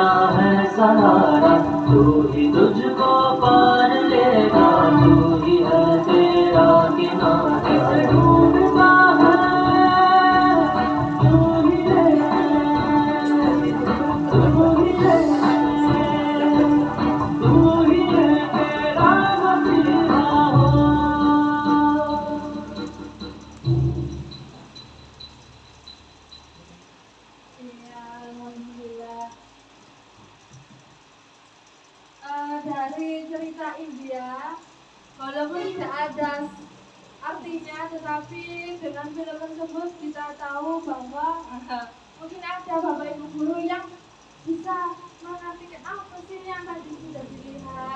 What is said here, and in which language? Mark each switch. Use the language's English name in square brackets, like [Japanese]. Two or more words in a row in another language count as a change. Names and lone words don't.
[Hindi] है सहारा तू ही तुझको पार लेगा तू ही है तेरा किनारा डूबता है तू ही है तेरा मसीहा हो [Indonesian] Ya, alhamdulillah. Dari cerita India, walaupun tidak ada artinya, tetapi dengan film tersebut kita tahu bahwa mungkin ada Bapak Ibu guru yang bisa mengartikan apa sih yang tadi sudah dilihat.